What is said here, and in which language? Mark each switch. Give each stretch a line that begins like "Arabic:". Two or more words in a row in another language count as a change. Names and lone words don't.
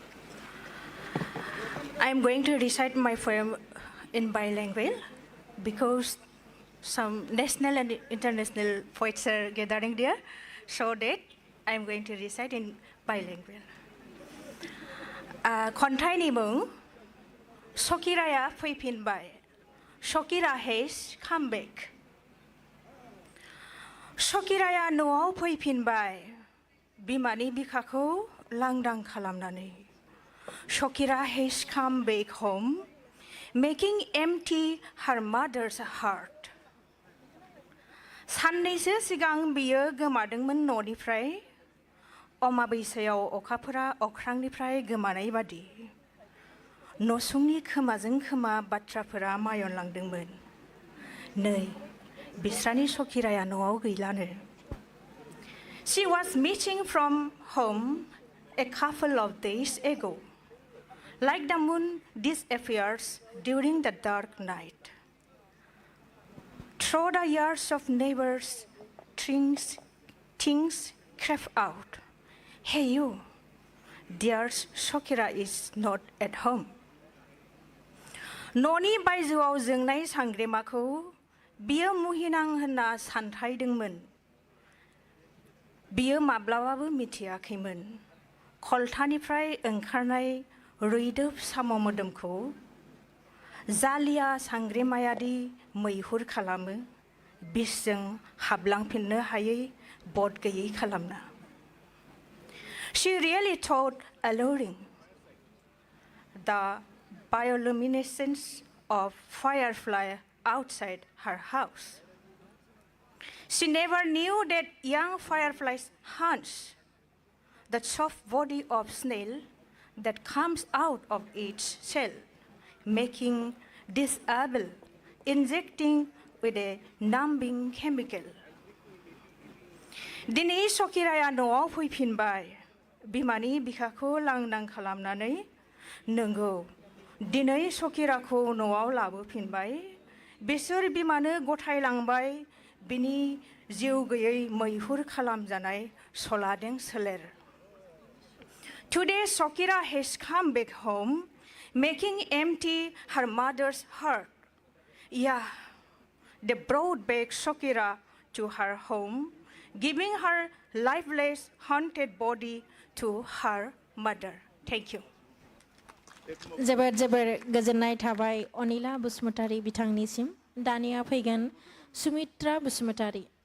English: I am going to recite my poem in bilingual because some national and international poets are gathering there, so that I am going to recite in bilingual.
Bodo: Khonthai मुं Shokiraya फैफिनबाय.
English: Shokira has come back.
Bodo: Shokiraya न'आव फैफिनबाय. बिमानि बिखाखौ लांदां खालामनानै.
English: Shokira has come back home, making empty her mother's heart.
Bodo: साननैसो सिगां बियो गोमादोंमोन न'निफ्राय. अमाबैसायाव अखाफोरा अख्रांनिफ्राय गोमानाय बादि. नसुंनि खोमाजों खोमा बाथ्राफोरा मायनलांदोंमोन. नै बिस्रानि शकिराया न'आव गैलानो.
English: She was missing from home a couple of days ago. Like the moon disappears during the dark night. Through the years of neighbors, things crept out. Hey you, there's Shokira is not at home.
Bodo: न'नि बायजोआव जोंनाय सांग्रेमाखौ बियो मुहिनां होनना सानथायदोंमोन. बियो माब्लाबाबो मिथियाखैमोन. खलथानिफ्राय ओंखारनाय रैदोब साम' मोदोमखौ जालिया सांग्रेमायादि मैहुर खालामो बिसजों हाबलांफिननो हायै बद गैयै खालामना.
English: She really thought alluring. The bioluminescence of firefly outside her house. She never knew that young fireflies hunts the soft body of snail that comes out of its shell, making disable, injecting with a numbing chemical.
Bodo: दिनै शकिराया न'आव फैफिनबाय. बिमानि बिखाखौ लांदां खालामनानै. नंगौ दिनै शकिराखौ न'आव लाबोफिनबाय. बिसोर बिमानो गथायलांबाय बिनि जिउ गैयै मैहुर खालामजानाय सलादें सोलेर.
English: Today Shokira has come back home, making empty her mother's heart. Yeah, they brought back Shakira to her home, giving her lifeless, haunted body to her mother. Thank you.
Bodo: जोबोर जोबोर गोजोननाय थाबाय अनिला बसुमतारी बिथांनिसिम दानिया फैगोन सुमित्रा बसुमतारी